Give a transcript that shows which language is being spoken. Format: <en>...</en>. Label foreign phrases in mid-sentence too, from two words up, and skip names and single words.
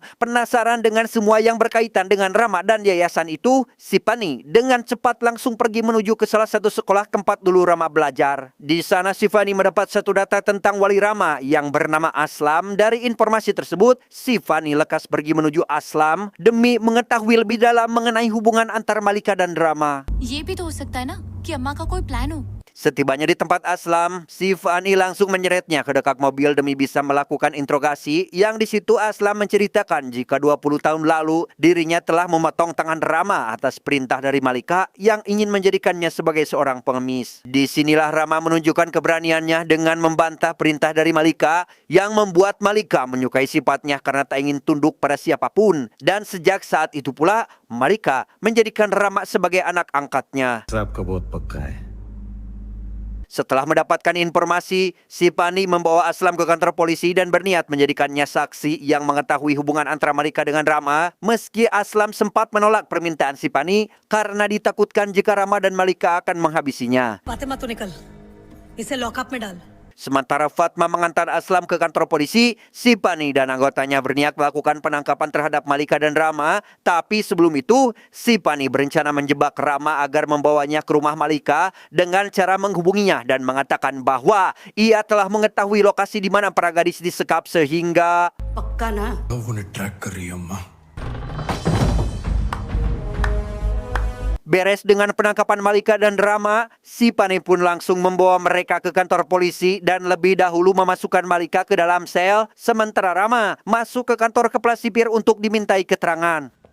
<id>Penasaran dengan semua yang berkaitan dengan Rama dan yayasan itu, si Pani dengan cepat langsung pergi menuju ke salah satu sekolah tempat dulu Rama belajar. Di sana si Pani mendapat satu data tentang wali Rama yang bernama Aslam. Dari informasi tersebut, si Pani lekas pergi menuju Aslam demi mengetahui lebih dalam mengenai hubungan antar Malika dan Rama.</id> <hi>ये भी तो हो सकता है ना कि अम्मा का कोई प्लान हो।</hi> <id>Setibanya di tempat Aslam, si Fani langsung menyeretnya ke dekat mobil demi bisa melakukan interogasi. Yang di situ Aslam menceritakan jika 20 tahun lalu dirinya telah memotong tangan Rama atas perintah dari Malika yang ingin menjadikannya sebagai seorang pengemis. Disinilah Rama menunjukkan keberaniannya dengan membantah perintah dari Malika yang membuat Malika menyukai sifatnya karena tak ingin tunduk pada siapapun. Dan sejak saat itu pula Malika menjadikan Rama sebagai anak angkatnya.</id> <hi>आपका बहुत पक्का है</hi> <id>Setelah mendapatkan informasi, si Pani membawa Aslam ke kantor polisi dan berniat menjadikannya saksi yang mengetahui hubungan antara Malika dengan Rama, meski Aslam sempat menolak permintaan si Pani karena ditakutkan jika Rama dan Malika akan menghabisinya.</id> <hi>फातिमा तो निकल इसे लॉकअप में डाल</hi> <id>Sementara Fatma mengantar Aslam ke kantor polisi, si Pani dan anggotanya berniat melakukan penangkapan terhadap Malika dan Rama, tapi sebelum itu, si Pani berencana menjebak Rama agar membawanya ke rumah Malika dengan cara menghubunginya dan mengatakan bahwa ia telah mengetahui lokasi di mana para gadis disekap sehingga</id> <hi>पक्का ना वो उन्हें ट्रैक कर रही है अम्मा।</hi> <id>beres dengan penangkapan Malika dan Rama, si Pani pun langsung membawa mereka ke kantor polisi dan lebih dahulu memasukkan Malika ke dalam sel, sementara Rama masuk ke kantor kepala sipir untuk dimintai keterangan.</id>